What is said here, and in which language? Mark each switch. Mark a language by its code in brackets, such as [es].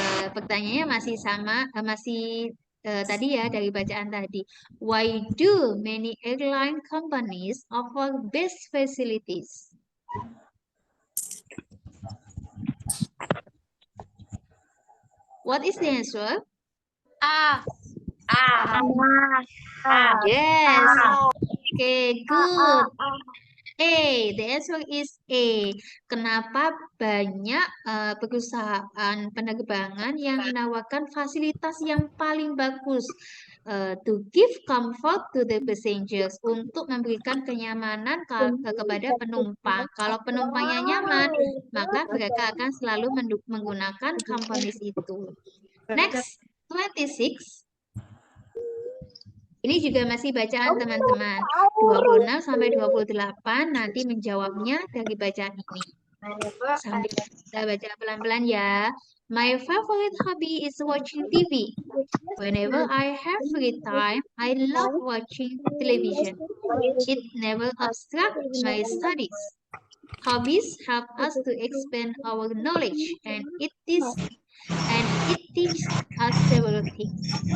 [id] Pertanyaannya masih sama, tadi ya dari bacaan tadi. [en] Why do many airline companies offer best facilities? What is the answer? Yes. Okay, good. A. The answer is A. [id] Kenapa banyak perusahaan penerbangan yang menawarkan fasilitas yang paling bagus? [en] To give comfort to the passengers, [id] untuk memberikan kenyamanan kepada penumpang. Kalau penumpangnya nyaman, maka mereka akan selalu menggunakan companies itu. [en] Next, 26. [id] Ini juga masih bacaan teman-teman. 26 sampai 28 nanti menjawabnya dari bacaan ini. Sambil kita baca pelan-pelan ya. [en] My favorite hobby is watching TV. Whenever I have free time, I love watching television. It never obstructs my studies. Hobbies help us to expand our knowledge, and it teaches us several things.